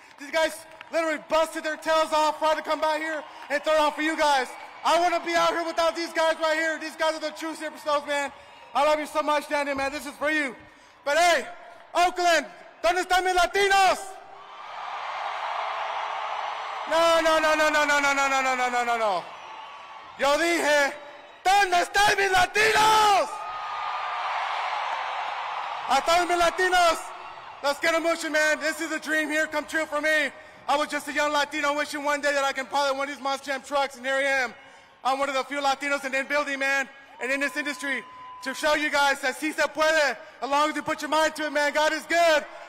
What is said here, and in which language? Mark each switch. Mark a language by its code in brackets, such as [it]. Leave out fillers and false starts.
[en] These guys literally busted their tails off trying to come by here and throw it on for you guys. I want to be out here without these guys right here. These guys are the true superstars, man. I love you so much down here, man. This is for you. But hey, [es] Oakland, ¿dónde están mis latinos? No. Yo dije, ¿dónde están mis latinos? A todos mis latinos, [en] let's get them motion, man. This is a dream here come true for me. I was just a young Latino wishing one day that I can pilot one of these Monster Jam trucks, and here I am. I'm one of the few Latinos in the building, man, and in this industry, to show you guys that [es] si se puede, [en] as long as you put your mind to it, man. God is good.